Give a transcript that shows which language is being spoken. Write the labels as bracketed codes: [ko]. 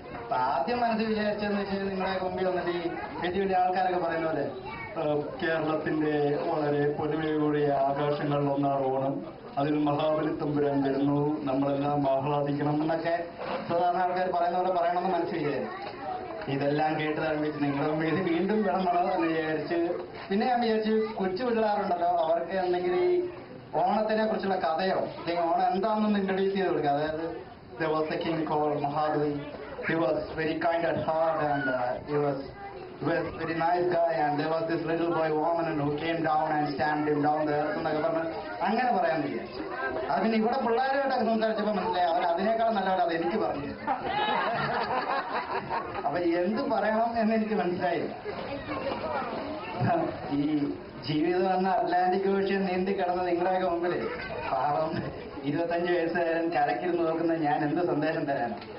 [ml] അപ്പൊ ആദ്യം മനസ്സിൽ വിചാരിച്ചതെന്ന് വെച്ചാൽ നിങ്ങളുടെ മുമ്പിൽ വന്നിട്ട് ഈ വലിയ വലിയ ആൾക്കാരൊക്കെ പറയുന്ന പോലെ കേരളത്തിന്റെ വളരെ പൊതുവെയുള്ള ആഘോഷങ്ങളിൽ ഒന്നാണ് ഓണം, അതിൽ മഹാബലി തമ്പുരാൻ വരുന്നു, നമ്മളെല്ലാം ആഹ്ലാദിക്കണം എന്നൊക്കെ സാധാരണ ആൾക്കാർ പറയുന്ന പോലെ പറയണമെന്ന് മനസ്സിൽ വിചാരിച്ചു. ഇതെല്ലാം കേട്ട് തരമ്പിച്ച് നിങ്ങളുടെ മുമ്പിൽ ഇത് വീണ്ടും വേണമോ എന്ന് വിചാരിച്ച് പിന്നെ ഞാൻ വിചാരിച്ചു കൊച്ചു പിള്ളേരുണ്ടല്ലോ അവർക്ക് എന്തെങ്കിലും ഈ ഓണത്തിനെ കുറിച്ചുള്ള കഥയോ അല്ലെങ്കിൽ ഓണം എന്താണെന്ന് ഇൻട്രൊഡ്യൂസ് ചെയ്ത് കൊടുക്കുക. അതായത് [en] there was a king called Mahabali. He was very kind at heart and he was very nice guy, and there was this little boy woman who came down and stamped him down there [ml] എന്നൊക്കെ പറഞ്ഞ് അങ്ങനെ പറയാൻ വിചാരിച്ചു. അത് പിന്നെ ഇവിടെ പിള്ളേരുമായിട്ടൊക്കെ സംസാരിച്ചപ്പോൾ മനസ്സിലായി അവർ അതിനേക്കാൾ നല്ലവർ അത് എനിക്ക് പറഞ്ഞു. അപ്പൊ എന്ത് പറയണം എന്ന് എനിക്ക് മനസ്സിലായില്ല. ഈ ജീവിതം എന്ന അറ്റ്ലാന്റിക് ഓഷ്യൻ നീന്തി കിടന്ന നിങ്ങളുടെയൊക്കെ മുമ്പില് പാവം 25 വയസ്സുകാരൻ കരക്കിരുന്ന് നോക്കുന്ന ഞാൻ എന്ത് സന്ദേശം തരാനാണ്.